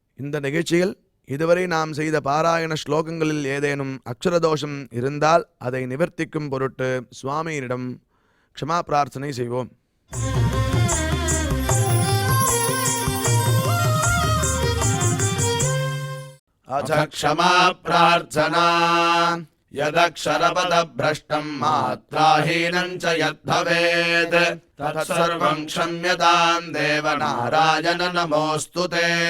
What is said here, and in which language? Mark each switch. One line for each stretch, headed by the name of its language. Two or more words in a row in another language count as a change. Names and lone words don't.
Tamil: இந்த நிகழ்ச்சியில் இதுவரை நாம் செய்த பாராயண ஸ்லோகங்களில் ஏதேனும் அக்ஷரதோஷம் இருந்தால் அதை நிவர்த்திக்கும் பொருட்டு சுவாமியிடம் க்ஷமா பிரார்த்தனை செய்வோம்.
Sanskrit: अथ क्षमा प्रार्थना यदक्षरपदभ्रष्टं मात्राहीनं च यद्भवेत् तत्सर्वं क्षम्यतां देव नारायण नमोऽस्तु ते।